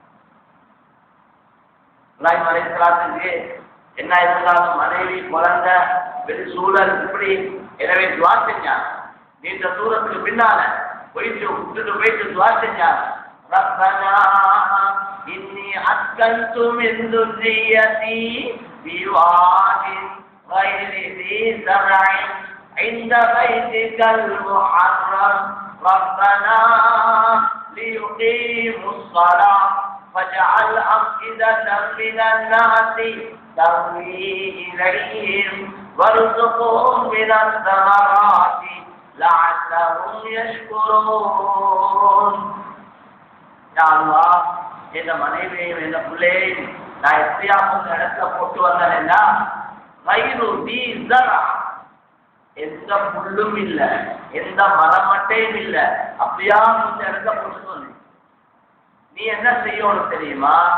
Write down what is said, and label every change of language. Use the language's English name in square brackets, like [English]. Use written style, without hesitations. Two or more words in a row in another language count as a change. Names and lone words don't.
[Tamil] இப்ராஹிம் அலைஹிஸ்ஸலாத்துக்கு என்ன இருந்தாலும் மனைவி, குழந்தை, வெளி சூழல் இப்படி. எனவே துவா செஞ்சாங்க. நீண்ட தூரத்துக்கு பின்னால போயிட்டு விட்டுட்டு போயிட்டு துவா செஞ்சாங்க. [Arabic] ربنا إني أسكنت من ذُرِّيَّتِي بِوَادٍ غير ذي زرع عند بيتك المحرم ربنا ليقيموا الصلاة فاجعل أفئدة من الناس تهوي إليهم وارزقهم من الثمرات لعلهم يشكرون. يا الله [Tamil] இந்த மனைவியையும் இந்த பிள்ளையையும் நான் எப்படியா உங்க இடத்துல போட்டு வந்தேன்னா எந்த புல்லும் இல்ல, எந்த மரமட்டையும் இல்ல, அப்படியா இந்த இடத்த போட்டு சொல்லு. நீ என்ன செய்யணும் தெரியுமா?